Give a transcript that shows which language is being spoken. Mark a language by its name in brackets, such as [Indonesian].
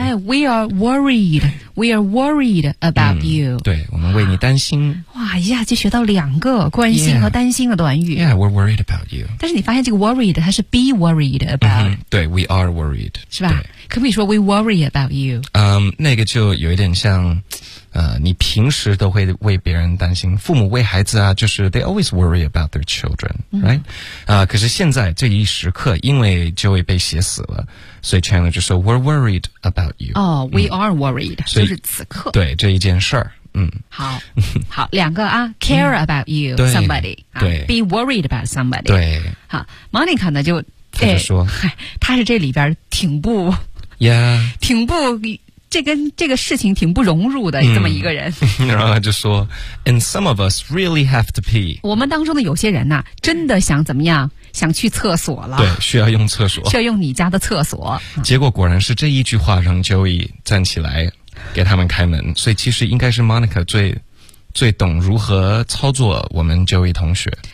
[English] 哎 ，We are worried， we are worried about you。 [Chinese] 对，我们为你担心。哇一下就学到两个关心和担心的短语。 [English] Yeah， we're worried about you。 [Chinese] 但是你发现这个 worried 它是 [English] be worried about。对 ，we are worried， [Chinese] 是吧？可不可以说 [English] we worry about you？ [Chinese] 那个就有一点像。你平时都会为别人担心，父母为孩子啊，就是 [English] they always worry about their children, right？ [Chinese] 可是现在这一时刻，因为 Joey 被写死了，所以 Chandler 就说 [English] we're worried about you。 [Chinese] 哦 ， [English] we are worried， [Chinese] 就是此刻。对这一件事儿，好，好，两个啊 ， [English] care about you somebody， [Chinese] 对 [English] ，be worried about somebody， [Chinese] 对。好 ，Monica 呢就他就说，他是这里边挺不，yeah，挺不。这个事情挺不融入的这么一个人。然后他就说 [English] And some of us really have to pee。 [Chinese] 我们当中的有些人呢，真的想怎么样，想去厕所了。对，需要用厕所，需要用你家的厕所。结果果然是这一句话让 Joey 站起来给他们开门。所以其实应该是 Monica 最懂如何操作我们 Joey 同学。